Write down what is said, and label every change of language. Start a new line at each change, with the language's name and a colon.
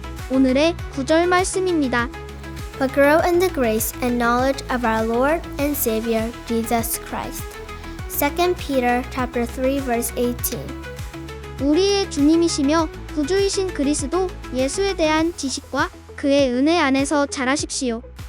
Korean: 오늘의 구절 말씀입니다.
English: But grow in the grace and knowledge of our Lord and Savior Jesus Christ. 2 Peter chapter 3 verse 18.
Korean: 우리의 주님이시며 구주이신 그리스도 예수에 대한 지식과 그의 은혜 안에서 자라십시오.